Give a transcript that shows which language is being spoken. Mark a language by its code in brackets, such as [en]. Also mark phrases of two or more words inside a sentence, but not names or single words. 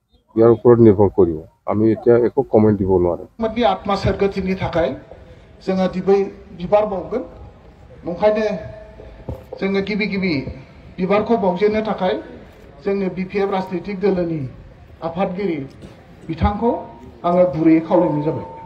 [as] ইয়াৰ ওপৰত নিৰ্ভৰ কৰিব। আমি এতিয়া একো কমেণ্ট দিব নোৱাৰোঁ। [brx] आत्मा सोरगोथिनि थाखाय जोङो दिबै बिबार बावगोन नंखायनो जोङो गिबि गिबि बिबारखौ बावजेननो थाखाय जोंनि बिपिएफ राजनितिक दोलोनि आफादगिरि बिथांखौ आङो गुरैयै खावलायनाय जाबाय।